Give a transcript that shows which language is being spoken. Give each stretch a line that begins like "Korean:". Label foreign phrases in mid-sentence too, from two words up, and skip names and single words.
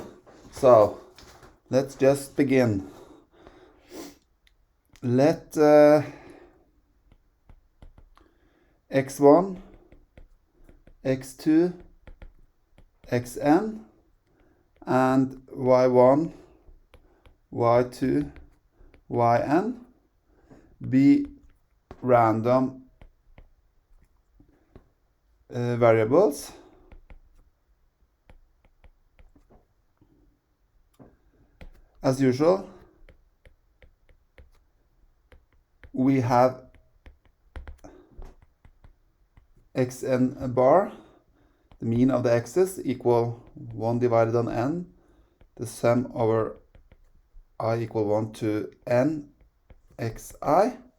English: So let's just begin. Let x1, x2, xn and y1, y2, yn be random variables as usual. We have xn bar, the mean of the x's, equal 1 divided on n, the sum over I equal 1 to n xi,